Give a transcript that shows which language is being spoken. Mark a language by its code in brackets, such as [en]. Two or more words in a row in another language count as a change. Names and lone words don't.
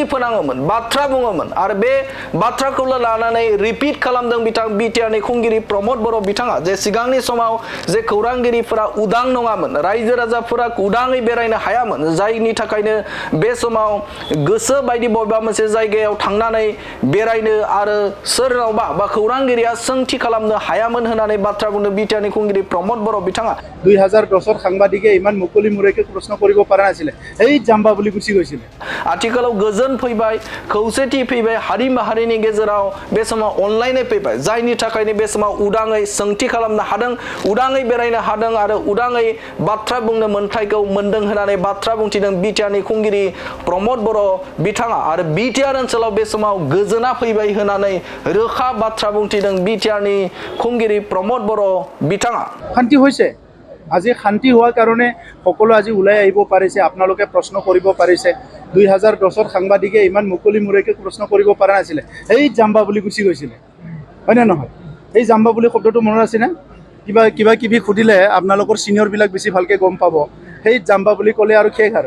[brx] फोनाङोमोन बाथ्रा बुङोमोन आरो बे बाथ्राखौ लानानै रिपिट खालामदों बिटिआर नि खुंगिरि प्रमद बर' बिथाङा जे सिगांनि समाव जे खौरांगिरिफोरा उदां नङामोन रायजो राजाफोरा उदाङै बेरायनो हायामोन जायनि थाखायनो बे समाव गोसो बायदि बबेबा मोनसे जायगायाव थांनानै बेरायनो आरो सोरनावबा बा खौरांगिरिया सोंथि खालामनो हायामोन होननानै बाथ्रा बुंदों बिटिआर नि खुंगिरि प्रमद बर' बिथाङा [as] 2010 সাংবাদিকে ইমান মুকলি মুৰেকে প্ৰশ্ন কৰিব পৰা নাছিলে এই জাম্বা বুলি গুচি গৈছিলে [brx] आथिखालाव गोजोन फैबाय खौसेथि फैबाय हारि माहारिनि गेजेराव बे समाव अनलायनाय फैबाय जायनि थाखायनो बे समाव उदाङै सोंथि खालामनो हादों उदाङै बेरायनो हादों आरो उदाङै बाथ्रा बुंनो मोन्थायखौ मोनदों होननानै बाथ्रा बुंथिदों बिटिआर नि खुंगिरि प्रमद बर' बिथाङा आरो बिटिआर ओनसोलाव बे समाव गोजोना फैबाय होननानै रोखा बाथ्रा बुंथिदों बिटिआर नि खुंगिरि प्रमद बर' बिथाङा [as] শান্তি হৈছে আজি শান্তি হোৱাৰ কাৰণে সকলো আজি ওলাই আহিব পাৰিছে আপোনালোকে প্ৰশ্ন কৰিব পাৰিছে 2010 সাংবাদিকে ইমান মুকলি মুৰেকে প্ৰশ্ন কৰিব পৰা নাছিলে এই জাম্বা বুলি গুচি গৈছিলে হয় না নহয় এই জাম্বা বুলি শব্দটো মনত আছে না কিবা কিবি খুদিলে আপোনালোকৰ সিনিয়ৰ বিলাক বেছি ভালকে গম পাব সেই জাম্বা বুলি ক'লে আৰু শেষ আৰু